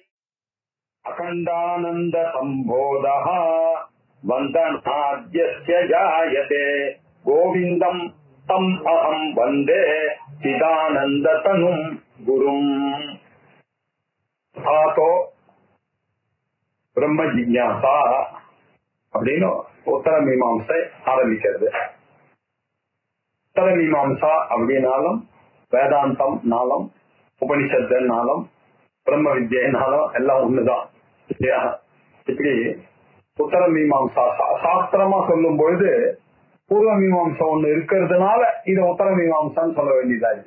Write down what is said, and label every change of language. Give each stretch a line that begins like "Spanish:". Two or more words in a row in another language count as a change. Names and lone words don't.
Sanskrit: अखंडानंद संबोधः वंदनाद्यस्य जायते गोविंदं तम् अहं वंदे चिदानंदतनुं गुरुम्।
Tamil: तो
Sanskrit: ब्रह्म जिज्ञासा
Tamil: அப்படின்னு உத்தர மீமாம்சை ஆரம்பிக்கிறது. உத்தர மீமாம்சா அப்படின்னாலும் வேதாந்தம் நாளும் உபனிஷத்து நாளும் பிரம்ம வித்யினாலும் எல்லாம் ஒண்ணுதான். இப்படி உத்தர மீமாம்சா சாஸ்திரமா சொல்லும் பொழுது பூர்வ மீமாம்சா ஒண்ணு இருக்கிறதுனால இத உத்தர மீமாம்சான்னு சொல்ல வேண்டியதா இருக்கு.